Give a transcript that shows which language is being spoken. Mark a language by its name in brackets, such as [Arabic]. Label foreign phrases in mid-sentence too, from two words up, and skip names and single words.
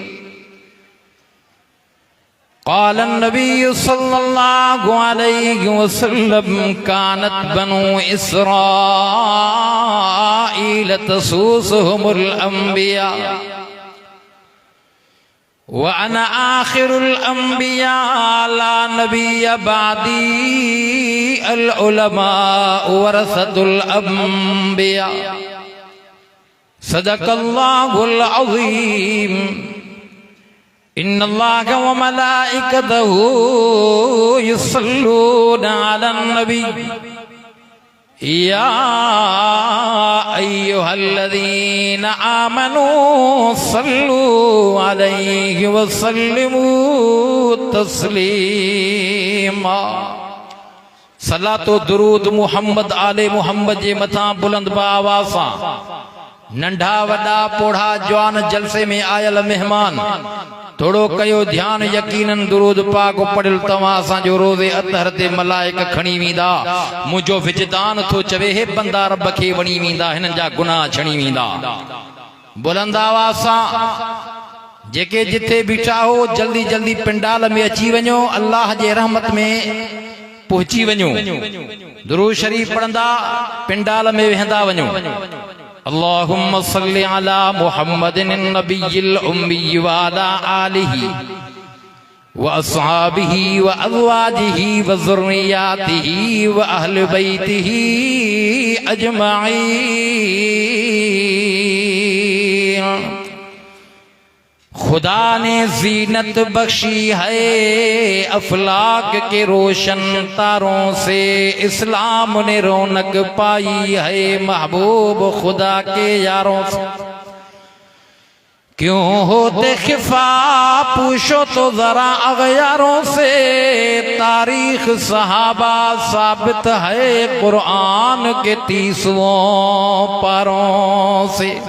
[Arabic] قال النبي صلى الله عليه وسلم كانت بنو إسرائيل تسوسهم الأنبياء وأنا آخر الأنبياء لا نبي بعدي العلماء ورثة الأنبياء. صدق الله العظيم. إن الله وملائكته يصلون على النبي يا أيها الذين آمنوا صلوا عليه وسلموا تسليما. [Sindhi] सलातो दुरूद मुहम्मद आले मुहम्मद जे मथा बुलंद आवाज़ सां। नंढा वॾा पोढ़ा जवान जलसे में आयल मेहमान थोड़ो कयो ध्यान यकीनन दुरूद पाक पढ़िल तव्हां असांजो रोज़े अतहर ते मलाइक खणी वेंदा। मुंहिंजो विजदान थो चवे हे बंदा रब खे वणी वेंदा, हिननि जा गुनाह छणी वेंदा। बुलंद आवाज़ सां जेके जिथे बीठा हो जल्दी जल्दी पिंडाल में अची वञो, अल्लाह जे रहमत में पहुची वञो। दुरूद शरीफ पढ़ंदा पिंडाल में वेहंदा वञो। [Arabic] اللهم صل على محمد النبي الأمي وعلى آله وأصحابه وأزواجه وذرياته وأهل بيته أجمعين. [Urdu] خدا نے زینت بخشی ہے افلاک کے روشن تاروں سے، اسلام نے رونق پائی ہے محبوب خدا کے یاروں سے. کیوں ہوتے خفا پوچھو تو ذرا اغیاروں سے، تاریخ صحابہ ثابت ہے قرآن کے 30 پاروں سے.